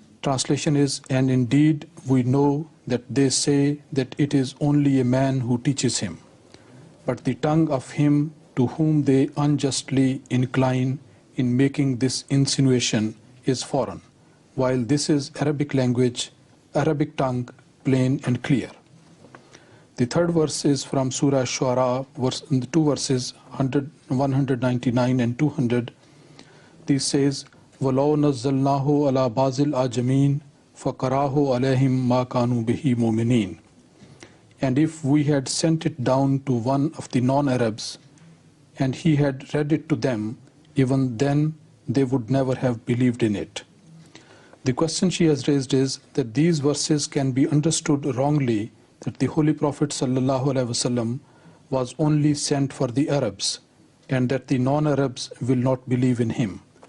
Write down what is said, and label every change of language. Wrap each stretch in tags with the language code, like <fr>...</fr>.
<en>Translation is, and indeed we know that they say that it is only a man who teaches him, but the tongue of him to whom they unjustly incline in making this insinuation is foreign, while this is Arabic language, Arabic tongue, plain and clear. The third verse is from Surah Shu'ara, the 2 verses 199 and 200.</en> <ar>This says, وَلَوْ نَزَّلْنَاهُ عَلَى بَعْضِ الْأَعْجَمِينَ فَقَرَاهُ عَلَيْهِمْ مَا كَانُوا بِهِ مُؤْمِنِينَ.</ar> <en>And if we had sent it down to one of the non-Arabs, and he had read it to them, even then they would never have believed in it. The question she has raised is that these verses can be understood wrongly, that the Holy Prophet ﷺ was only sent for the Arabs, and that the non-Arabs will not believe in him.</en>